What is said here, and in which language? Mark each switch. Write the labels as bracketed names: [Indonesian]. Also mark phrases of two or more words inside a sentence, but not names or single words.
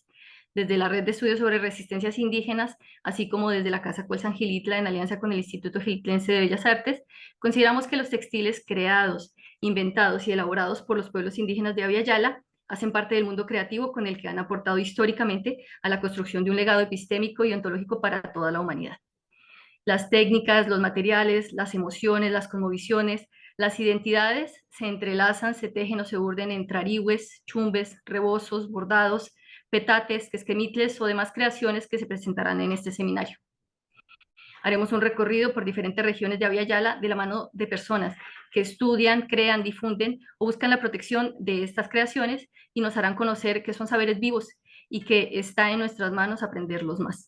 [Spanish] Desde la Red de Estudios sobre Resistencias Indígenas, así como desde la Casa Colsan Gilitla en alianza con el Instituto Gilitlense de Bellas Artes, consideramos que los textiles creados, inventados y elaborados por los pueblos indígenas de Abya Yala hacen parte del mundo creativo con el que han aportado históricamente a la construcción de un legado epistémico y ontológico para toda la humanidad. Las técnicas, los materiales, las emociones, las cosmovisiones, las identidades se entrelazan, se tejen o se urden en trarihues, chumbes, rebozos, bordados, petates, quesquemitles o demás creaciones que se presentarán en este seminario. Haremos un recorrido por diferentes regiones de Abya Yala de la mano de personas que estudian, crean, difunden o buscan la protección de estas creaciones y nos harán conocer que son saberes vivos y que está en nuestras manos aprenderlos más.